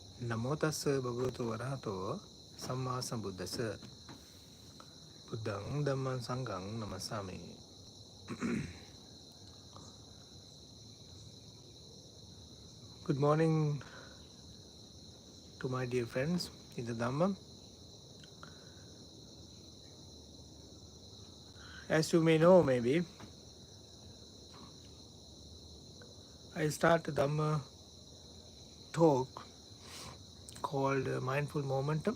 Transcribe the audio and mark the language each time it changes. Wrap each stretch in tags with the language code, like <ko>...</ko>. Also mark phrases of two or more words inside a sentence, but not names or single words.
<pi>Namo tassa bhagavato arahato samma sambuddhassa. Buddhang Dhamman Sanghang Namasami.</pi> <en>Good morning to my dear friends in the Dhamma. As you may know, maybe, I start a Dhamma talk called Mindful Momentum.</en>